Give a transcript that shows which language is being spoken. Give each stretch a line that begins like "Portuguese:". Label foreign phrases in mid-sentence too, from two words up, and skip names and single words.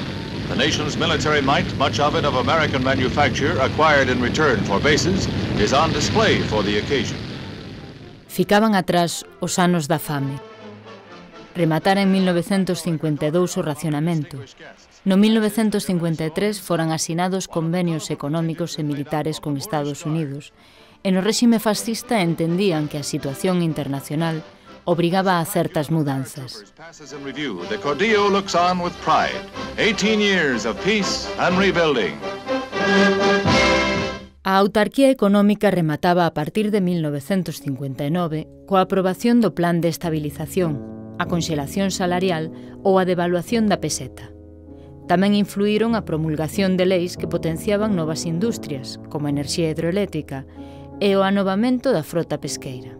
English: The nation's military might, much of it of American manufacture, acquired in return for bases, is on display for the occasion.
Galician: Ficaban atrás os anos da fame. Rematara en 1952 o racionamento. No 1953 foran asinados convenios económicos e militares con Estados Unidos, e no réxime fascista entendían que a situación internacional obrigaba a certas mudanzas.
English: The Caudillo looks on with pride. 18 years of peace and rebuilding.
Galician: A autarquía económica remataba a partir de 1959 coa aprobación do Plan de Estabilización, a conxelación salarial ou a devaluación da peseta. Tamén influíron a promulgación de leis que potenciaban novas industrias, como a enerxía hidroeléctrica, e o anovamento da frota pesqueira.